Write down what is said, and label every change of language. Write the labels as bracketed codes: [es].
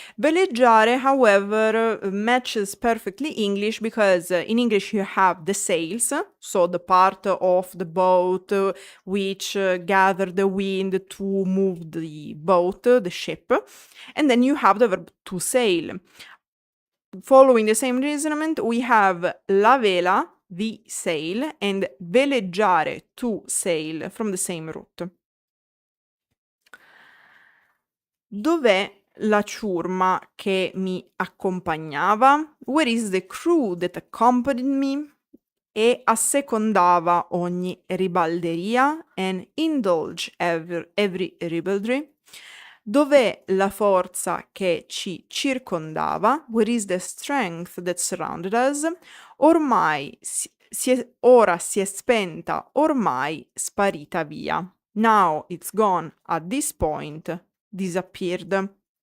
[en] Veleggiare, however, matches perfectly English, because in English you have the sails, so the part of the boat which gather the wind to move the boat, the ship, and then you have the verb to sail. Following the same reasoning, we have la vela, the sail, and veleggiare, to sail, from the same root. [it] Dov'è la ciurma che mi accompagnava? [en] Where is the crew that accompanied me? [it] E assecondava ogni ribalderia, [en] and indulge every ribaldry. [it] Dov'è la forza che ci circondava? [en] Where is the strength that surrounded us? [it] Ormai ora si è spenta, ormai sparita via. [en] Now it's gone, at this point, disappeared.